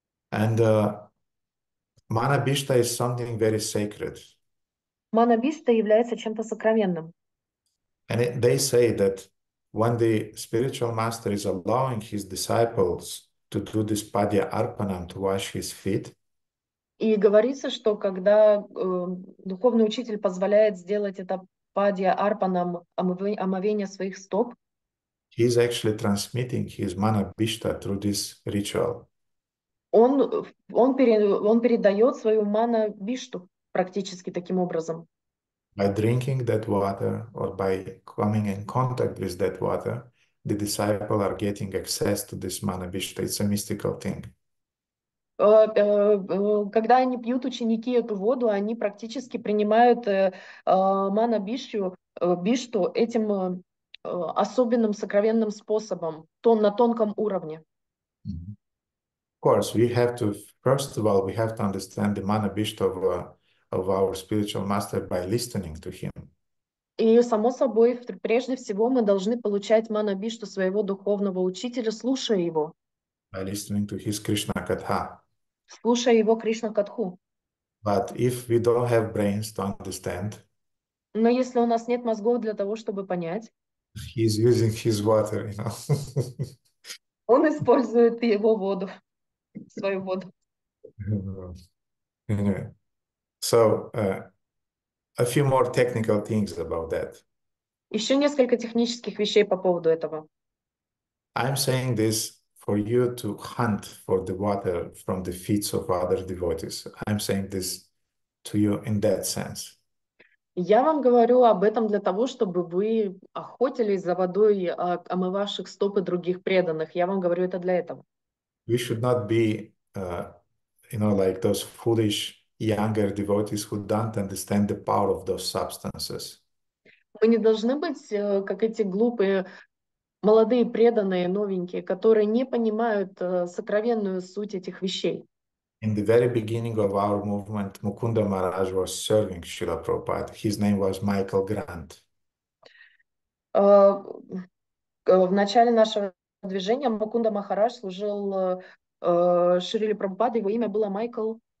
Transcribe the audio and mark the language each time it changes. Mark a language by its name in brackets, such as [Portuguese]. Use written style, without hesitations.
[English] And mana bishta is something very sacred. [Russian] Мана бишта является чем-то сокровенным. [English] And they say that when the spiritual master is allowing his disciples to do this padya arpanam, to wash his feet, [Russian] И говорится, что когда духовный учитель позволяет сделать это падья арпанам, омовение своих стоп, [English] he is actually transmitting his mana bishta through this ritual. [Russian] он передает свою мана бишту практически таким образом. [English] By drinking that water or by coming in contact with that water, the disciple are getting access to this mana bishta. It's a mystical thing. [Russian] Когда они пьют, ученики, эту воду, они практически принимают мана бишту этим особенным сокровенным способом, на тонком уровне. [English] Of course, we have to, first of all, we have to understand the mana bishta of our spiritual master by listening to him. [Russian] И, само собой, прежде всего мы должны получать мана бишту своего духовного учителя, слушая его. [English] By listening to his Krishna Katha. [Russian] Слушая его Кришна Катху. [English] But if we don't have brains to understand, [Russian] но если у нас нет мозгов для того, чтобы понять, [English] he's using his water, [Russian] он использует его воду, свою воду. [English] Anyway, so a few more technical things about that. [Russian] Еще несколько технических вещей по поводу этого. [English] I'm saying this for you to hunt for the water from the feet of other devotees. I'm saying this to you in that sense. [Russian] Я вам говорю об этом для того, чтобы вы охотились за водой, омывавших стопы других преданных. Я вам говорю это для этого. [English] We should not be, like those foolish younger devotees who don't understand the power of those substances. [Russian] Мы не должны быть, как эти глупые, молодые преданные, новенькие, которые не понимают сокровенную суть этих вещей. [English] In the very beginning of our movement, Mukunda Maharaj was serving Srila Prabhupada. His name was Michael Grant. [Russian] В начале нашего движения Мукунда Махарадж служил Шриле Прабхупаде, его имя было Майкл